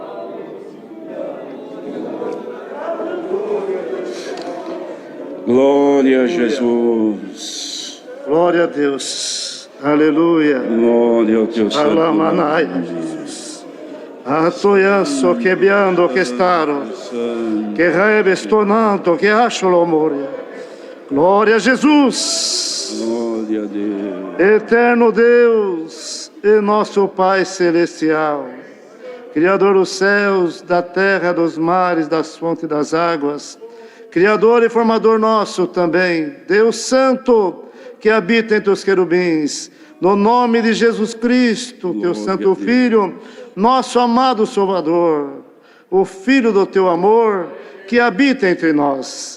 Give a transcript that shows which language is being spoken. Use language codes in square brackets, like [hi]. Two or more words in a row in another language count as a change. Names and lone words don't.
[pt] Glória Glória a Jesus. Glória a Deus. Aleluia. Glória ao teu santo Alamanai. Atoyanso che biando che staro, che rebe stonando che asciolo moria. Glória a Jesus. Glória a Deus. Eterno Deus e nosso Pai Celestial, Criador dos céus, da terra, dos mares, das fontes e das águas, Criador e formador nosso também, Deus Santo, que habita entre os querubins, no nome de Jesus Cristo, teu Santo Filho, nosso amado Salvador, o Filho do teu amor, que habita entre nós.